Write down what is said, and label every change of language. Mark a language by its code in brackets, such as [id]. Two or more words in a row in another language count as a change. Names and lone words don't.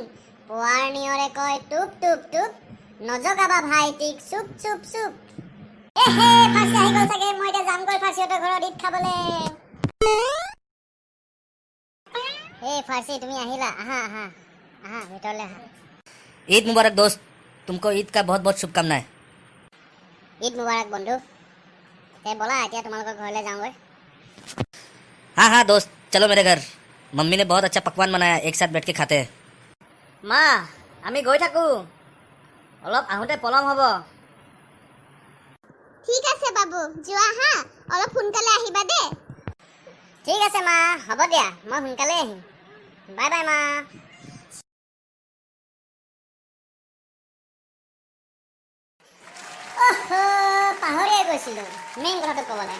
[as] পুৱাৰ নিয়ৰে কয় টুপ টুপ টুপ, নজগাবা ভাইটিক চুপ চুপ চুপ। ফাৰ্চি আহি গ'ল চাগে, মই এতিয়া যামগৈ ফাৰ্চিহঁতৰ ঘৰত ঈদ খাবলৈ। ফাৰ্চি তুমি আহিলা, আহা ভিতৰলৈ আহা। [hi] ईद मुबारक दोस्त, तुमको ईद का बहुत बहुत शुभकामनाएं। [as] ঈদ মুবাৰক বন্ধু। ব'লা এতিয়া তোমালোকৰ ঘৰলৈ যাওঁগৈ। [hi] हाँ हाँ दोस्त, चलो मेरे घर। मम्मी ने बहुत अच्छा पकवान बनाया, एक साथ बैठ के खाते हैं। [as] মা, আমি গৈ থাকোঁ, অলপ আহোঁতে পলম হ'ব। ঠিক আছে বাবু, যোৱা হা, অলপ সোনকালে আহিবা দে। ঠিক আছে মা, হ'ব দিয়া, মই সোনকালে আহিম। [en] bye bye [as] মা। পাহৰিয়ে গৈছিলোঁ মেইন কথাটো ক'বলৈ।